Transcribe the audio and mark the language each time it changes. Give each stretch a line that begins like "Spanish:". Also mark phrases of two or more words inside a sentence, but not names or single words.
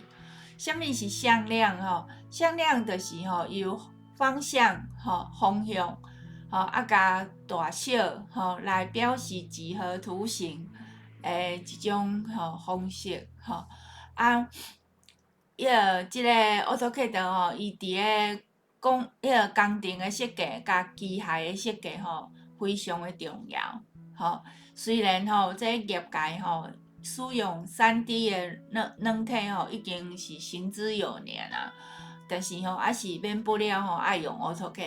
Min Nan Chinese: 啥物是向量吼？向量就是吼由方向吼方向甲大小来表示几何图形一种方式吼即个 AutoCAD 吼，伊伫个工程的设计甲机械的设计吼，非常的重要吼。虽然吼，这业界吼使用3D 的软体吼，已经是行之有年啊，但是吼，还是免不了吼爱用 AutoCAD。